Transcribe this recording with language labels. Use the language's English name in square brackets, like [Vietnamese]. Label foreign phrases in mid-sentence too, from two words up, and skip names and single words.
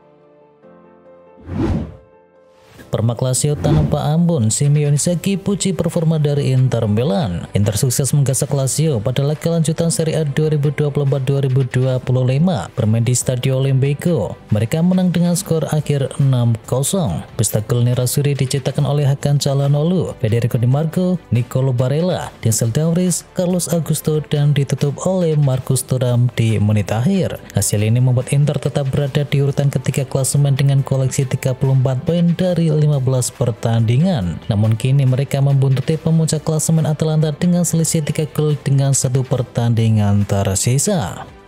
[Indonesian] Permak Lazio tanpa ampun, Simeone Inzaghi puji performa dari Inter Milan. Inter sukses menggasak Lazio pada laga lanjutan Serie A 2024-2025 bermain di Stadio Olimpico. Mereka menang dengan skor akhir 6-0. Pesta gol Nerazzurri dicetakkan oleh Hakan Calhanoglu, Federico Di Marco, Nicolo Barella, Denzel Dumfries, Carlos Augusto, dan ditutup oleh Marcus Thuram di menit akhir. Hasil ini membuat Inter tetap berada di urutan ketiga klasemen dengan koleksi 34 poin dari 15 pertandingan. Namun kini mereka membuntuti pemuncak klasemen Atalanta dengan selisih 3 gol dengan 1 pertandingan tersisa.